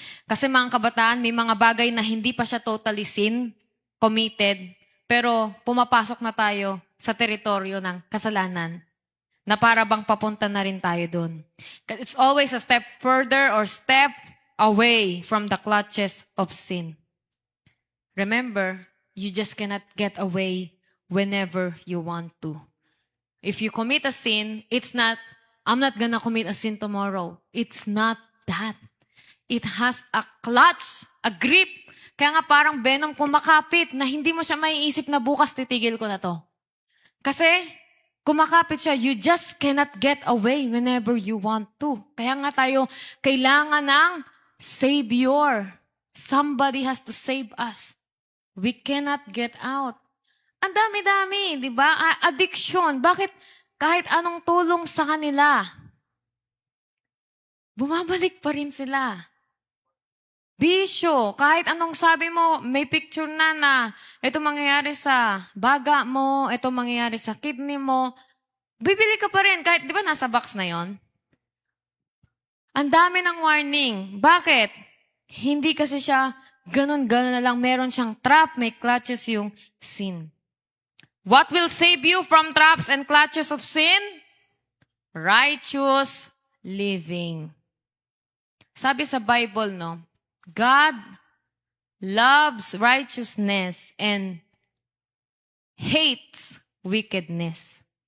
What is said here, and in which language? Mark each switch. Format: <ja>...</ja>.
<tl>Kasi mga kabataan, may mga bagay na hindi pa siya totally sin, committed, pero pumapasok na tayo sa teritoryo ng kasalanan na para bang papunta na rin tayo doon.</tl> <en>It's always a step further or step away from the clutches of sin. Remember, you just cannot get away whenever you want to. If you commit a sin, it's not, I'm not gonna commit a sin tomorrow. It's not that. It has a clutch, a grip.</en> <tl>Kaya nga parang venom kumakapit na hindi mo siya maiisip na bukas titigil ko na to. Kasi kumakapit siya,</tl> <en>you just cannot get away whenever you want to.</en> <tl>Kaya nga tayo kailangan ng Savior.</tl> <en>Somebody has to save us. We cannot get out.</en> <tl>Ang dami-dami, di ba? Addiction. Bakit kahit anong tulong sa kanila, bumabalik pa rin sila. Bisyo. Kahit anong sabi mo, may picture na ito mangyayari sa baga mo, ito mangyayari sa kidney mo, bibili ka pa rin. Kahit, di ba, nasa box na yon? Ang dami ng warning. Bakit? Hindi kasi siya ganun-ganun na lang. Meron siyang trap, may clutches yung sin.</tl> <en>What will save you from traps and clutches of sin? Righteous living.</en> <tl>Sabi sa Bible, no?</tl> <en>God loves righteousness and hates wickedness.</en>